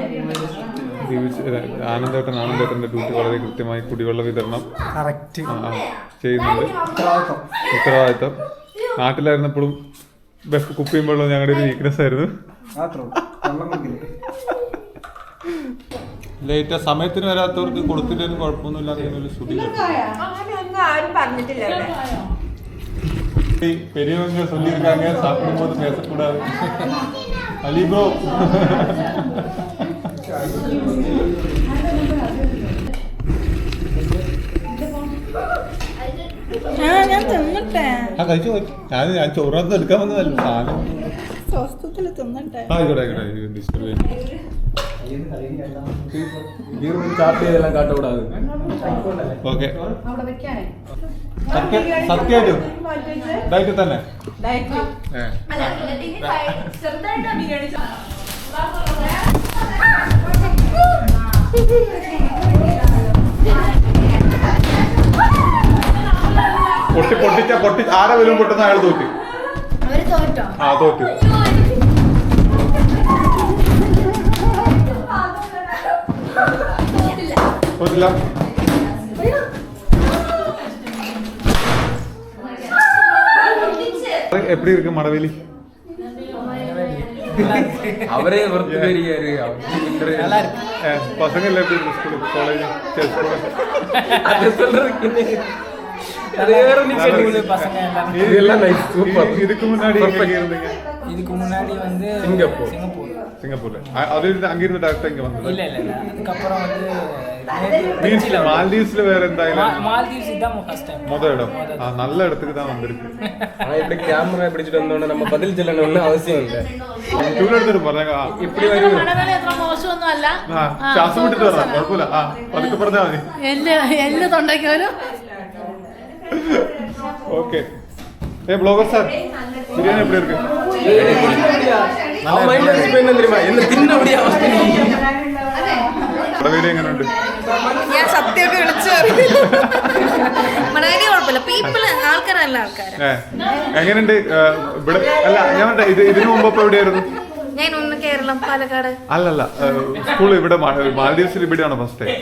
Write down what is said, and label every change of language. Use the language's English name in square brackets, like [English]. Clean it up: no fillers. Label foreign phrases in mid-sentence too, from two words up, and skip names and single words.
[Malayalam] ആനന്ദേട്ടന്റെ ഡ്യൂട്ടി വളരെ കൃത്യമായി കുടിവെള്ള വിതരണം ചെയ്യുന്നുണ്ട്. ഉത്തരവാദിത്തം. നാട്ടിലായിരുന്നപ്പോഴും കുപ്പിയും വെള്ളം ഞങ്ങളുടെ ഒരു വീക്ക്നെസ് ആയിരുന്നു. ലേറ്റ് സമയത്തിന് വരാത്തവർക്ക് കൊടുത്തിട്ടും കുഴപ്പമൊന്നുമില്ല. [Tamil] பெரியவங்க சொல்லியிருக்காங்க சாப்பிடும்போது பேசக்கூடாது. அலி ப்ரோ [Malayalam] ഞാൻ തിന്നട്ടെ. കഴിച്ചു. ഞാൻ ചോറിനകത്ത് എടുക്കാൻ വന്നതല്ല, സാധനം സ്വസ്ഥത്തില് തിന്നട്ടെ. ആയിക്കോട്ടെ. [Tamil] சாப்பிட்டதெல்லாம் காட்டக்கூடாது. [Malayalam] ഓക്കെ. സത്യമായിട്ടും ഡയറ്റ് തന്നെ. പൊട്ടിച്ച ആരെ വരും പൊട്ടുന്ന അയാൾ തോറ്റ്. തോറ്റ്. തോറ്റില്ല. [Tamil] எப்படி இருக்கு மடவேலி? அவரே ஒருத்தர் பசங்க எல்லாம் எப்படி இருக்கு? ஸ்கூல், காலேஜ், இதுக்கு முன்னாடி இருந்தீங்க? இதுக்கு முன்னாடி வந்து சிங்கப்பூர்ல. அது அங்க இருந்து டாக்டர் இங்க வந்தது? இல்ல அதுக்கப்புறம் வந்து மால்தீவ்ஸ்ல வேற എന്തായാലും மால்தீவ்ஸ் தான் [English] first time [Tamil] முத இடம். நல்ல இடத்துக்கு தான் வந்திருக்கு. ஆனா இப்படி கேமரா பிடிச்சிட்டு வந்தோம்னா நம்ம பதில் சொல்லணும்னு அவசியம் இல்ல. [Malayalam] ടൂർ എടുത്തിട്ട് പറഞ്ഞ இப்படி വരും. മോശമൊന്നും അല്ല. ശ്വാസം വിട്ടിട്ട് വരാം, കുഴപ്പമില്ല. പതുക്കെ പറഞ്ഞാൽ മതി. എല്ലാം തൊണ്ടയ്ക്ക് വരും. [Tamil] ஓகே. ப்ளாகர் சார், பிரியாணி எப்படி இருக்கு? அவன் மைண்ட்ல என்ன தெரியுமா? என்ன தின்ன முடிய அவസ്ഥ. [Malayalam] മടവേലി എങ്ങനെയുണ്ട്? ഞാൻ സത്യമൊക്കെ വിളിച്ചു മടവേലി കുഴപ്പമില്ല. പീപ്പിൾ ആൾക്കാർ നല്ല ആൾക്കാർ. എങ്ങനെയുണ്ട് ഇവിടെ? അല്ല ഞാൻ ഇതിനു മുമ്പ് ഇപ്പൊ എവിടെയായിരുന്നു? ഞാൻ ഒന്ന് കേരളം, പാലക്കാട്. അല്ലല്ല, സ്കൂൾ ഇവിടെ മാലദ്വീപ്സിൽ ഇവിടെയാണ് [English] first time.